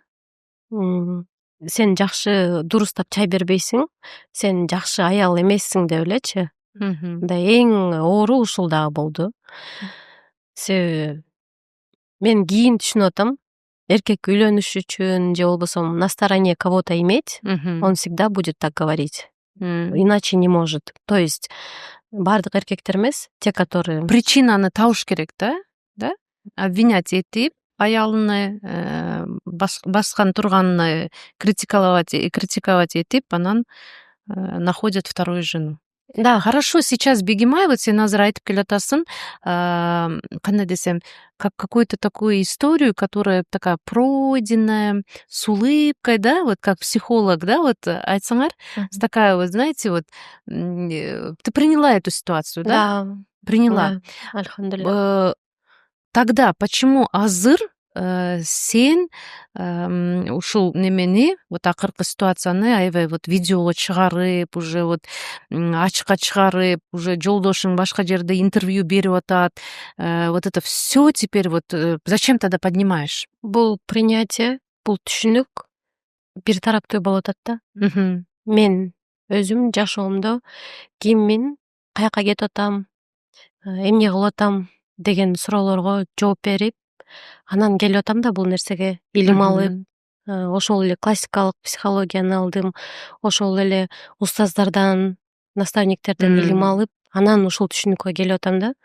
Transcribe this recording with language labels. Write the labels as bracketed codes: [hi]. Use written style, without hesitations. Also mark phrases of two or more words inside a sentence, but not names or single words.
[ky] Сен жакшы дурустап чай бербейсиң, сен жакшы аял эмессиң деп элечи. Мындай эң оору ушул дагы болду. Себеби мен кийин түшүнүп атам, эркек үйлөнүш үчүн же болбосо [ru] на стороне кого-то иметь, он всегда будет так говорить. Иначе не может. То есть [ky] баардык эркектер эмес, [ru] те которые [ky] Причинаны табыш керек да? Обвинять этип, аялыны баскан турганны критиковать этип, анан [ru] находят вторую жену. [ky] да, [ru] Хорошо, сейчас [ky] Бегимай, вот сен азыр айтып келатасың, кандай десем, [ru] как какую-то такую историю, которая такая пройденная, с улыбкой, да, вот как психолог, да, вот айтсаңар, такая вот, знаете, вот ты приняла эту ситуацию, да? да, Приняла. да, альхамдулилля. Тогда почему [ky] азыр сен ушул немени, вот акыркы ситуацияны аябай вот видеого чыгарып, [ru] уже вот [ky] ачыкка чыгарып, уже жолдошуң башка жерде интервью берип атат. [ru] Вот это все теперь вот зачем тогда поднимаешь? [ky] Бул принятие, бул түшүнүк бир тараптуу болуп атат да. Мгм. Мен өзүм жашоомдо киммин, каяка кетип атам, эмне кылып атам деген суроолорго жооп берип, анан келип атам да бул нерсеге илим алып, ошол эле классикалык психологияны алдым, ошол эле устаздардан, наставниктерден илим алып, анан ушул түшүнүккө келип атам да.